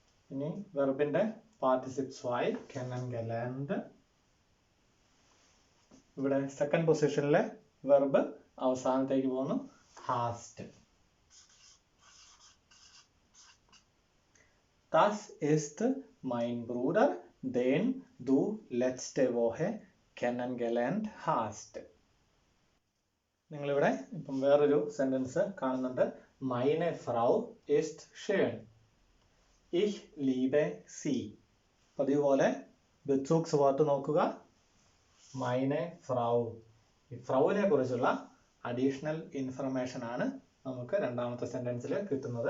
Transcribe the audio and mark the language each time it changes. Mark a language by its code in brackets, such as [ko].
[ml] ഇനി വെർബിന്റെ പാർട്ടിസിപ്സ് ആയി കെനൻഗെലൻഡ്. ഇവിടെ സെക്കൻഡ് പൊസിഷനിലെ വെർബ് അവസാനത്തേക്ക് പോകുന്നു Hearst. [de] Das ist mein Bruder, den du letzte Woche kennengelernt hast. [ml] നിങ്ങളിവിടെ ഇപ്പം വേറൊരു സെന്റൻസ് കാണുന്നുണ്ട്. [de] Meine Frau ist schön. Ich liebe sie. [ml] പതിവുപോലെ ബെസൂക്സ് വോട്ട് നോക്കുക. Meine Frau. ഈ ഫ്രൗവിനെ കുറിച്ചുള്ള അഡീഷണൽ ഇൻഫർമേഷൻ ആണ് നമുക്ക് രണ്ടാമത്തെ സെന്റൻസിൽ കിട്ടുന്നത്.